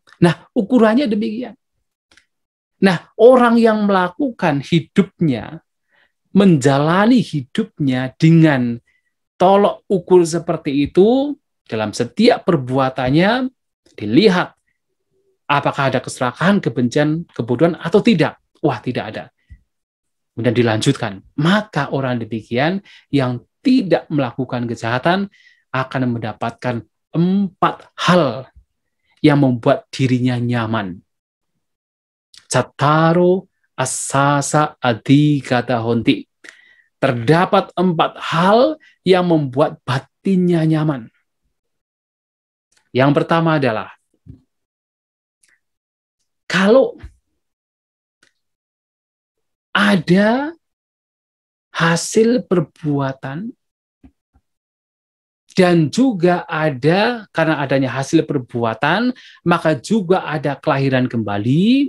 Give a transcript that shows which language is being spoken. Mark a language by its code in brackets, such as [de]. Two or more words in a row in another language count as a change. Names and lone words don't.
[id] Nah, ukurannya demikian. Nah, orang yang melakukan hidupnya, menjalani hidupnya dengan tolok ukur seperti itu, dalam setiap perbuatannya, dilihat apakah ada keserakahan, kebencian, kebodohan, atau tidak. Wah, tidak ada. Kemudian dilanjutkan. Maka orang demikian yang tidak melakukan kejahatan akan mendapatkan 4 hal yang membuat dirinya nyaman. [pi] Cattaro asasa adhigata honti. [id] Terdapat 4 hal yang membuat batinnya nyaman. Yang pertama adalah, kalau ada hasil perbuatan dan juga ada, karena adanya hasil perbuatan, maka juga ada kelahiran kembali.